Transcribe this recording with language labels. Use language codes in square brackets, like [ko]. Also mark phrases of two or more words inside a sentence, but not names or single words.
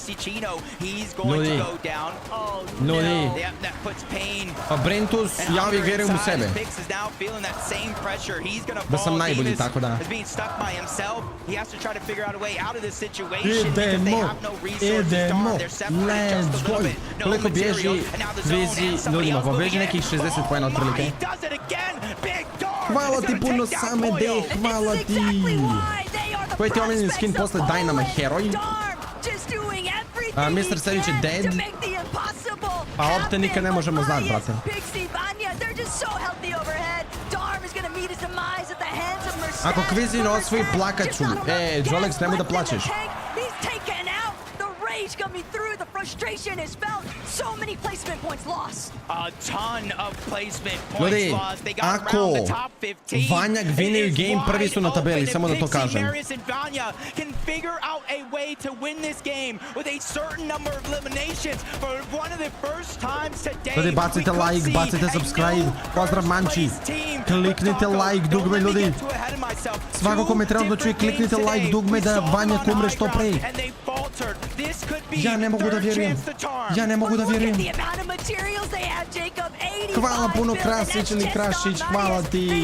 [hr] Ljudi, pa Brentus, ja uvijek vjerujem u sebe. Da sam najbolji, tako da. Idemo, [en] let's go. [hr] Koliko bježi Kvizi ljudima, pa bježi nekih 60 poena otprilike. Hvala ti puno same de, hvala ti. Koji ti omiljeni skin posle Dynama heroj? Mr. Sević je dead. Pa opte nikad ne možemo znati, brate. Ako Kvizin osvoji, plakat ću. Jolex, nemoj da plačeš. [en] Coming through, the frustration is felt. So many placement points lost. A ton of placement points lost. They got around the top 15. Vanjak vine game, [hr] prvi su na tabeli, samo da to kažem. [en] Can figure out a way to win this game with a certain number of eliminations for one of the first times today. [hr] Ljudi, bacite like, bacite subscribe. Pozdrav Manči. Kliknite like dugme, ljudi. Svako ko me trenutno čuje, kliknite like dugme da Vanjak umre što pre. Ja ne mogu da vjerujem. Ja ne mogu da vjerujem. Hvala puno Krasić ili Krašić, hvala ti.